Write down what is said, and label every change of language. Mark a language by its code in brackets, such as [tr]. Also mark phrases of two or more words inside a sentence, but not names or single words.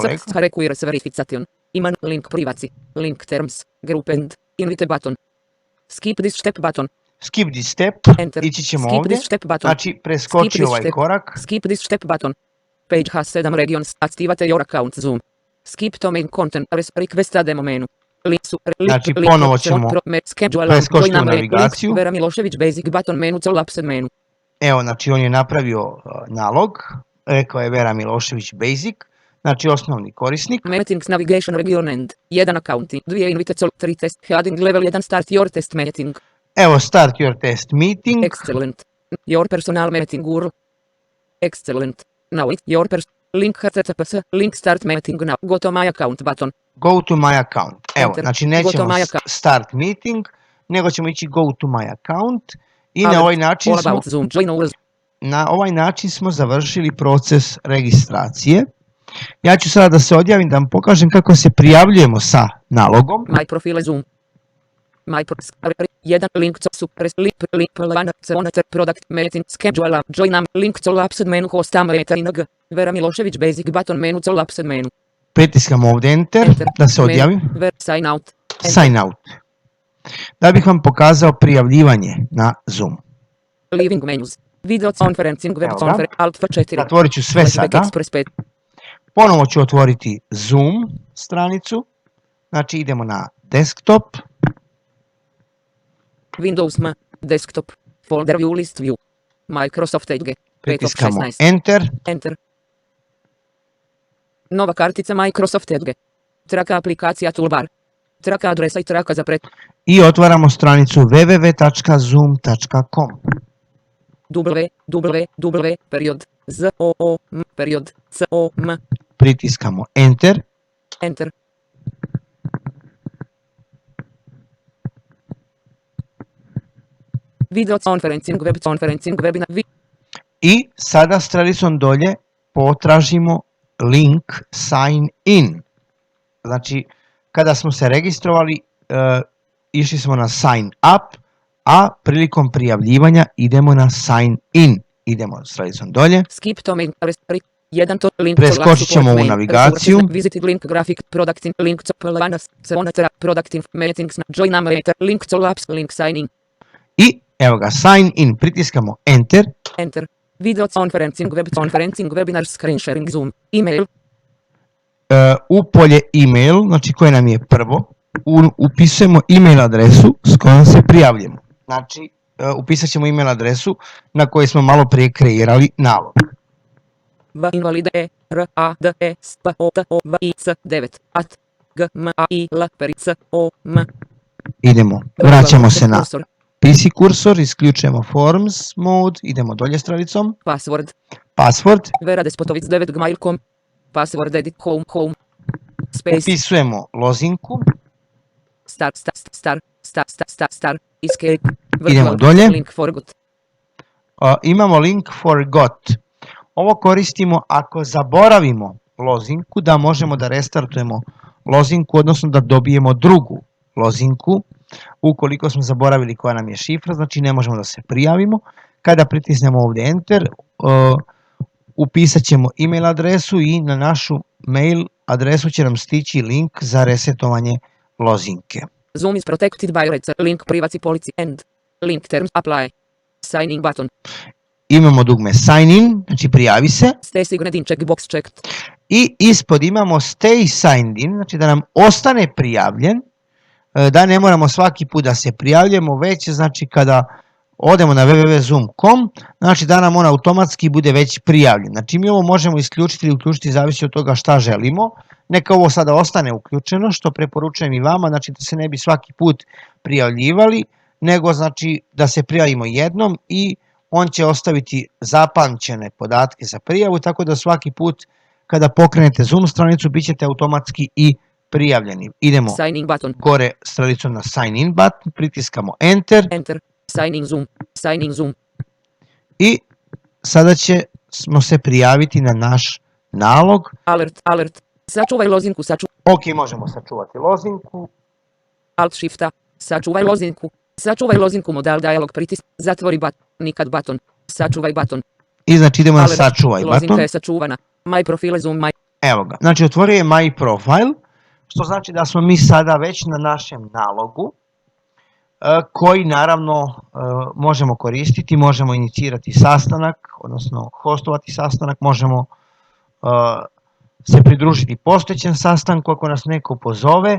[en] Recept requires verification. Iman link privacy. Link terms. Group end. Invite button. Skip this step button. Skip this step. Enter. [bs] Ići ćemo [en] Skip [bs] ovdje. [en] this step button. [bs] Znači preskoči ovaj korak. [en] Skip this step button. Page has 7 regions. Activate your account Zoom. Skip to main content. Request demo menu. [bs] Znači ponovo ćemo preskočiti u navigaciju. [en] Vera Milošević basic button menu collapsed menu. [bs] Evo, znači on je napravio nalog. Rekao je Vera Milošević basic. Znači osnovni korisnik. [en] Meetings navigation region end. 1 account. 2 invite col. 3 test. Heading level 1 start your test meeting. Evo start your test meeting. Excellent. Your personal meeting URL. Excellent. Now it's your link https link start meeting now. Go to my account button. Go to my account. [bs] Evo, [en] Enter. [bs] znači nećemo [en] start meeting, [bs] nego ćemo ići [en] go to my account [bs] i na ovaj način smo završili proces registracije. Ja ću sada da se odjavim da vam pokažem kako se prijavljujemo sa nalogom. [en] My profile Zoom. Jedan link to super link product meeting schedule join nam link to lapsed menu host meeting Vera Milošević basic button menu to lapsed menu. [bs] Pritiskamo ovdje enter da se odjavim. [en] Sign out. Sign out. [bs] Da bih vam pokazao prijavljivanje na Zoom. [en] Leaving menus. Video conferencing web conference alt 4. [bs] Zatvorit ću sve sada. Ponovo ću otvoriti Zoom stranicu. Znači idemo na desktop. [en] Windows M, desktop, folder view list view, Microsoft Edge, [bs] pritiskamo enter. [en] Enter. [bs] Nova kartica Microsoft Edge. Traka aplikacija toolbar. Traka adresa i traka za I otvaramo stranicu www.zoom.com. www.zoom.com. Pritiskamo enter. [en] Enter. Video conferencing, web conferencing, webinar. [bs] I sada stranicom dolje potražimo link [en] sign in. [bs] Znači, kada smo se registrovali, išli smo na [en] sign up, [bs] a prilikom prijavljivanja idemo na [en] sign in. [bs] Idemo stranicom dolje. [en] Skip to main, [bs] preskočit ćemo u navigaciju. [en] Visited link graphic product link to planas, product meetings, join number, link to labs, link signing. [bs] I evo ga, [en] sign in, [bs] pritiskamo enter. [en] Enter. Video conferencing, web conferencing, webinar, screen sharing, Zoom, email. [bs] U polje email, znači koje nam je prvo, upisujemo email adresu s kojom se prijavljamo. Znači, upisat ćemo email adresu na kojoj smo malo prije kreirali nalog. Invalide radespotvic9@gmail.com. Idemo, vraćamo se na PC kursor, isključujemo [en] Forms mode, [bs] idemo dolje stranicom. [en] Password. Vera Despotovic9gmail.com. Password edit home. Space. [bs] Upisujemo lozinku. [en] Star. Escape. [bs] Idemo dolje. [en] Link forgot. [bs] Imamo [en] link forgot. [bs] Ovo koristimo ako zaboravimo lozinku, da možemo da restartujemo lozinku, odnosno da dobijemo drugu lozinku. Ukoliko smo zaboravili koja nam je šifra, znači ne možemo da se prijavimo. Kada pritisnemo ovdje enter, upisat ćemo email adresu i na našu mail adresu će nam stići link za resetovanje lozinke. [en] Zoom is protected by REDS, link privacy policy end, link terms apply, sign in button. [bs] Imamo dugme [en] sign in, [bs] znači prijavi se. [en] Stay signed in checkbox checked. [bs] I ispod imamo [en] stay signed in, [bs] znači da nam ostane prijavljen, da ne moramo svaki put da se prijavljamo, već znači kada odemo na www.zoom.com, znači da nam on automatski bude već prijavljen. Znači mi ovo možemo isključiti ili uključiti, zavisi od toga šta želimo. Neka ovo sada ostane uključeno, što preporučujem i vama, znači da se ne bi svaki put prijavljivali, nego znači da se prijavimo jednom i on će ostaviti zapamćene podatke za prijavu, tako da svaki put kada pokrenete Zoom stranicu bit ćete automatski i prijavljeni. Idemo [en] Sign in button. [bs] gore stranicom na [en] Sign in button, [bs] pritiskamo Enter [en] Enter. Sign in Zoom. Sign in Zoom. [bs] i sada ćemo se prijaviti na naš nalog. Alert. Alert. Sačuvaj lozinku. Ok, možemo sačuvati lozinku. Alt shifta. Sačuvaj lozinku. Sačuvaj lozinku [en] modal dialog [bs] pritisk. Zatvori button. Nikad button. Sačuvaj button. I znači idemo na [en] Alert. [bs] sačuvaj Lozinka [en] button. [bs] je sačuvana. [en] My profile Zoom. My. [bs] Evo ga, znači otvorio je My Profile, što znači da smo mi sada već na našem nalogu, koji naravno možemo koristiti, možemo inicirati sastanak, odnosno hostovati sastanak, možemo se pridružiti postojećem sastanku ako nas neko pozove.